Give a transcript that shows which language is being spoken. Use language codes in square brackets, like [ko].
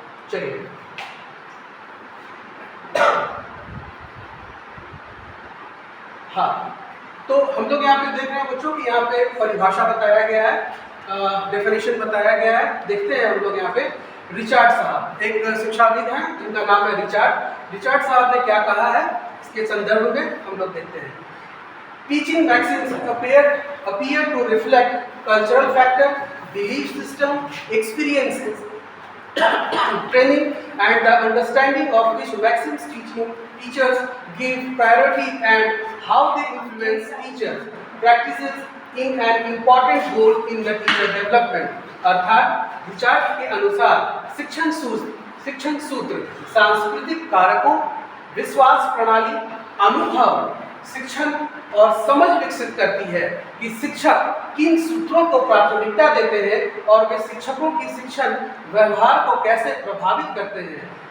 [hi] चलिए, हाँ, तो हम लोग यहाँ पे देख रहे हैं बच्चों कि यहाँ पे परिभाषा बताया गया है, डेफिनेशन बताया गया है। देखते हैं हम लोग यहाँ पे रिचर्ड साहब एक शिक्षाविद हैं जिनका नाम है रिचर्ड साहब ने क्या कहा है इसके संदर्भ में हम लोग देखते हैं। [en] Teaching maxims appear to reflect cultural factor, belief system, experiences, training and the understanding of which maxims teachers give priority and how they influence teachers practices in an important role in the teacher development। [hi] अर्थात Richard के अनुसार शिक्षण सूत्र सांस्कृतिक कारकों, विश्वास प्रणाली, अनुभव, शिक्षण और समझ विकसित करती है कि शिक्षक किन सूत्रों को प्राथमिकता देते हैं और वे शिक्षकों की शिक्षण व्यवहार को कैसे प्रभावित करते हैं।